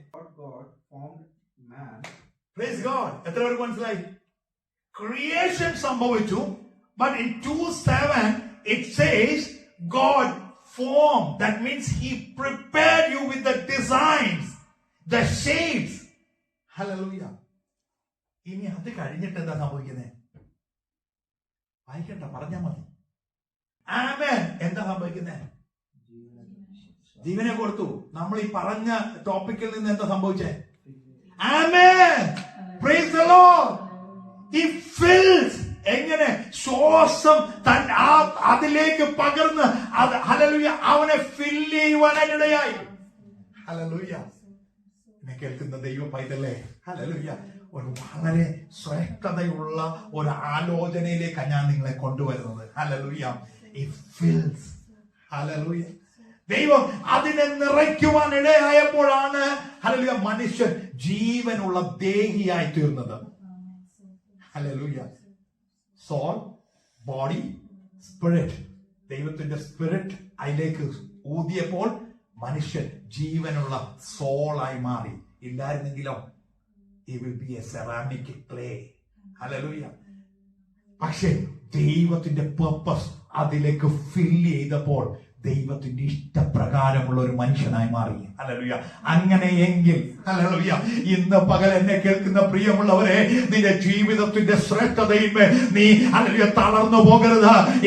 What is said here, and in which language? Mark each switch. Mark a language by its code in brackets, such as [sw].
[en] God formed man. Praise God. [ml] എത്ര പേർക്ക് മനസ്സിലായി? ക്രിയേഷൻ സംഭവിച്ചു. [en] But in 2:7 it says God formed. That means he prepared you with the designs, the shapes. Hallelujah. [ml] ഇനി അത് കഴിഞ്ഞിട്ട് എന്താ സംഭവിക്കുന്നത്? വായിക്കണ്ട, പറഞ്ഞാൽ മതി. ആമേൻ. എന്താ സംഭവിക്കുന്നത്? ജീവനെ കൊടുത്തു. നമ്മൾ ഈ പറഞ്ഞ ടോപ്പിക്കിൽ നിന്ന് എന്താ സംഭവിച്ചേ? [en] Amen. Praise the Lord. He fills. [ml] എങ്ങനെ? ശ്വാസം അതിലേക്ക് പകർന്ന് ഹല്ലേലൂയ അവനെ ഫില്ല് ചെയ്യുവാനിടയായി. ഹല്ലേലൂയ. എന്നെ കേൾക്കുന്ന ദൈവ പൈതലേ, ഹല്ലേലൂയ, ഒരു വളരെ ശ്രേഷ്ഠതയുള്ള ഒരു ആലോചനയിലേക്കാണ് ഞാൻ നിങ്ങളെ കൊണ്ടുവരുന്നത്. ഹല്ലേലൂയ. [en] He fills. [ml] ഹല്ലേലൂയ. ദൈവം അതിനെ നിറയ്ക്കുവാൻ ഇടയായപ്പോഴാണ് ഹല്ലേലൂയ മനുഷ്യൻ ജീവനുള്ള ദേഹിയായി തീർന്നത്. ഹല്ലേലൂയ. Soul, body, spirit. ദൈവത്തിന്റെ സ്പിരിറ്റ് അതിലേക്ക് ഊതിയപ്പോൾ മനുഷ്യൻ ജീവനുള്ള സോളായി മാറി. ഇല്ലായിരുന്നെങ്കിലോ [en] he will be a ceramic clay. [ml] Hallelujah. പക്ഷെ ദൈവത്തിന്റെ പർപ്പസ് അതിലേക്ക് ഫില്ല് ചെയ്തപ്പോൾ ദൈവത്തിന്റെ ഇഷ്ടപ്രകാരമുള്ള ഒരു മനുഷ്യനായി മാറി. ഹല്ലേലൂയ. അങ്ങനെയെങ്കിൽ ഹല്ലേലൂയ, ഇന്ന് പകൽ എന്നെ കേൾക്കുന്ന പ്രിയമുള്ളവരെ, നിന്റെ ജീവിതത്തിന്റെ ശ്രേഷ്ഠതയിന്മേൽ നീ ഹല്ലേലൂയ തളർന്നു പോകരുത്.